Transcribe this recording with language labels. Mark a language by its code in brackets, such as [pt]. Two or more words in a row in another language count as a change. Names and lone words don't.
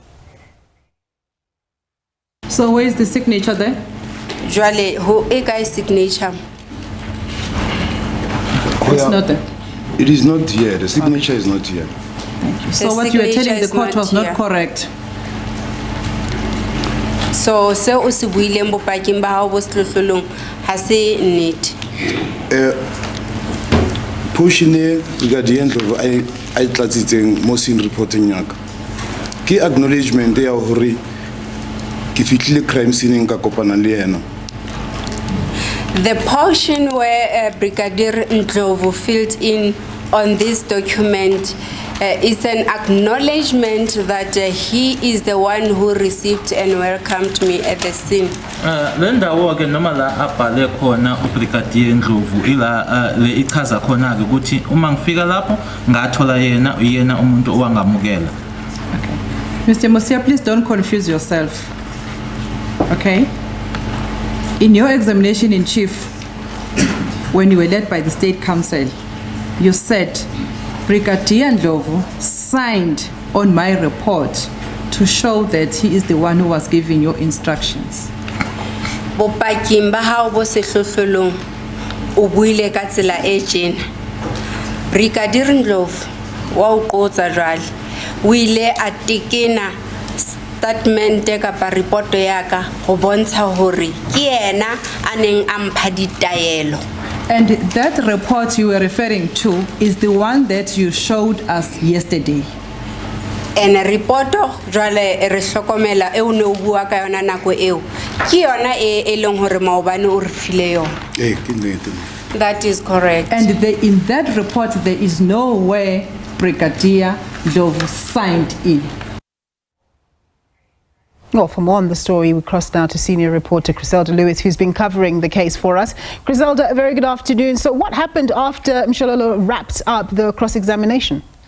[en] So where is the signature there? Jwale, who a guy's signature? It's not there. It is not here. The signature is not here. Thank you. So what you were telling the court was not correct. [st] So se buileng bopakeng ba hao bo setlotlolong ha se nnete. Portion Brigadier Ndlovu I tlatsitseng mo [en] scene reporting [st] yaka. Ke acknowledgement ya hore ke fitlile [en] crime scene [st] ka kopana le yena. [en] The portion where Brigadier Ndlovu filled in on this document is an acknowledgement that he is the one who received and welcomed me at the scene. [zu] Lendawo ke noma la abhale khona uBrigadier Ndlovu ila le ichaza khona ke ukuthi uma ngifika lapho ngathola yena umuntu owangamukela. [en] Okay. Mr. Mosia, please don't confuse yourself. Okay? In your examination in chief, when you were led by the State Council, you said Brigadier Ndlovu signed on my report to show that he is the one who was giving your instructions. [st] Bopaking ba hao bo setlotlolong o buile ka tsela e tjena. Brigadier Ndlovu wa o qotsa jwale o ile a tekena statement kapa report yaka go bontsha hore ke yena a neng a mpha ditaelo. [en] And that report you were referring to is the one that you showed us yesterday. [st] And a report jwale re hlokomela e o ne o bua ka yona nako eo ke yona e leng hore maobane o re file yona. [en] That is correct. And in that report there is nowhere Brigadier Ndlovu signed in. Well, for more on the story, we cross now to senior reporter Chriselda Lewis, who's been covering the case for us. Chriselda, a very good afternoon. So what happened after Mshololo wrapped up the cross-examination?